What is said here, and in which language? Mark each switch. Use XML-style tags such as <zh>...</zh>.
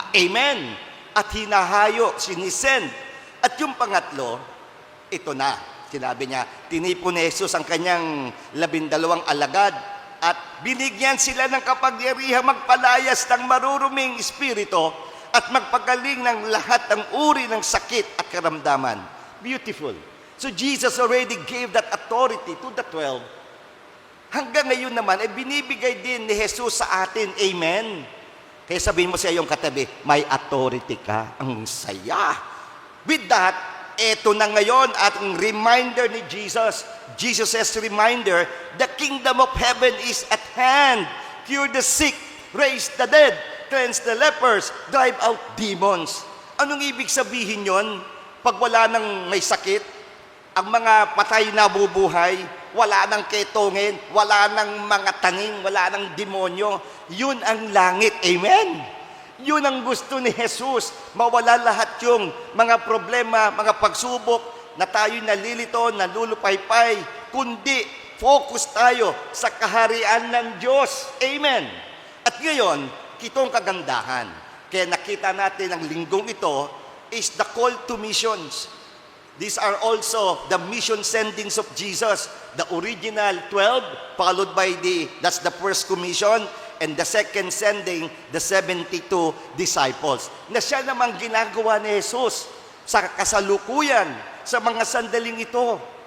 <tl>Amen. At hinahayo, sinisend. At yung pangatlo, ito na, Sinabi niya, tinipon ni Jesus ang kanyang 12 alagad at binigyan sila ng kapangyarihan magpalayas ng maruruming espiritu at magpagaling ng lahat ng uri ng sakit at karamdaman.</tl> <en>Beautiful. So Jesus already gave that authority to the 12.</en> <tl>Hanggang ngayon naman, ay binibigay din ni Jesus sa atin. Amen? Kaya sabihin mo sa iyong katabi, may authority ka. Ang saya.</tl> <en>With that,</en> <tl>eto na ngayon at ang reminder ni Jesus.</tl> <en>Jesus' reminder, the kingdom of heaven is at hand. Cure the sick, raise the dead, cleanse the lepers, drive out demons.</en> <tl>Anong ibig sabihin yon? Pag wala nang may sakit, ang mga patay na bubuhay, wala nang ketongin, wala nang mga tanging, wala nang demonyo. Yun ang langit. Amen? Yun ang gusto ni Jesus. Mawala lahat yung mga problema, mga pagsubok na tayo'y nalilito, nalulupaypay, kundi focus tayo sa kaharian ng Diyos. Amen? At ngayon, itong kagandahan. Kaya nakita natin ang linggong ito</tl> <en>is the call to missions. These are also the mission sendings of Jesus. The original 12, followed by that's the first commission, and the second sending, the 72 disciples.</en> <tl>Na siya namang ginagawa ni Jesus sa kasalukuyan, sa mga sandaling ito.</tl>